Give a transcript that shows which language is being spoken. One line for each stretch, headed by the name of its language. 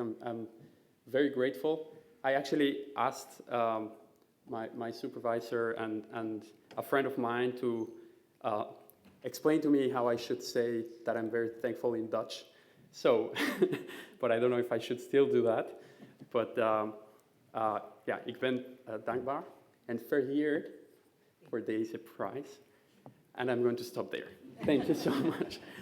English: I'm very grateful. I actually asked my supervisor and a friend of mine to explain to me how I should say that I'm very thankful in Dutch. So, but I don't know if I should still do that.
Dutch: But ja, ik ben dankbaar en vereerd voor deze prijs.
English: And I'm going to stop there. Thank you so much.